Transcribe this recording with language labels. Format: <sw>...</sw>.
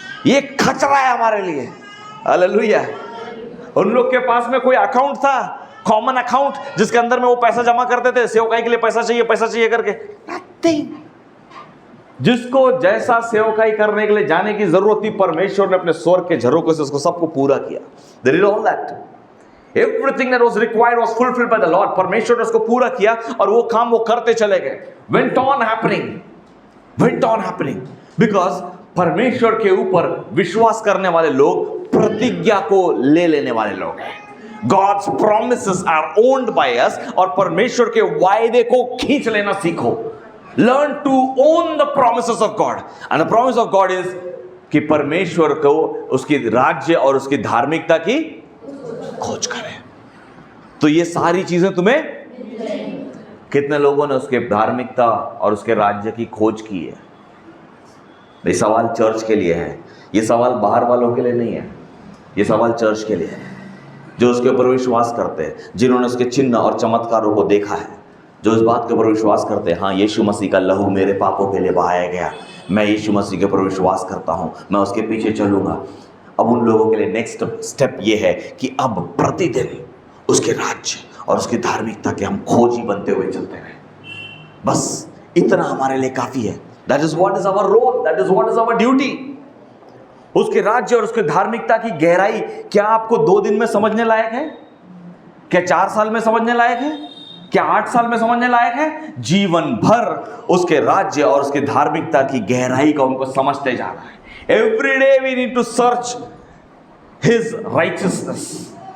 <hi>ये खचरा है हमारे लिए। हालेलुया। उन लोग के पास में कोई अकाउंट था, कॉमन अकाउंट, जिसके अंदर में वो पैसा जमा करते थे, सेवकाई के लिए पैसा चाहिए करके। नथिंग। जिसको जैसा सेवकाई करने के लिए जाने की जरूरत थी, परमेश्वर ने अपने स्वर्ग के झरोकों से उसको सबको पूरा किया।</hi> <en>There is all that. Everything that was required was fulfilled by the Lord.</en> <hi>परमेश्वर ने उसको पूरा किया और वो काम वो करते चले गए।</hi> <en>Went on happening. Because</en> <hi>परमेश्वर के ऊपर विश्वास करने वाले लोग प्रतिज्ञा को ले लेने वाले लोग हैं।</hi> <en>God's promises are owned by us,</en> <hi>और परमेश्वर के वायदे को खींच लेना सीखो।</hi> <en>Learn to own the promises of God, and the promise of God is</en> <hi>कि परमेश्वर को उसकी राज्य और उसकी धार्मिकता की खोज करें। तो ये सारी चीजें तुम्हें, कितने लोगों ने उसके धार्मिकता और उसके राज्य की खोज की है? ये सवाल चर्च के लिए है, ये सवाल बाहर वालों के लिए नहीं है, ये सवाल चर्च के लिए है, जो उसके ऊपर विश्वास करते हैं, जिन्होंने उसके चिन्ह और चमत्कारों को देखा है, जो इस बात के ऊपर विश्वास करते हैं, हाँ यीशु मसीह का लहू मेरे पापों के लिए बहाया गया, मैं यीशु मसीह के ऊपर विश्वास करता हूँ, मैं उसके पीछे चलूँगा। अब उन लोगों के लिए नेक्स्ट स्टेप ये है कि अब प्रतिदिन उसके राज्य और उसकी धार्मिकता के हम खोजी बनते हुए चलते रहें। बस इतना हमारे लिए काफ़ी है।</hi> <en>That is what is our role, that is what is our duty.</en> <hi>उसके राज्य और उसके धार्मिकता की गहराई क्या आपको 2 दिन में समझने लायक है? क्या 4 साल में समझने लायक है? क्या 8 साल में समझने लायक है? जीवन भर उसके राज्य और उसके धार्मिकता की गहराई को हमको समझते जाना है।</hi> <en>Every day we need to search his righteousness.</en>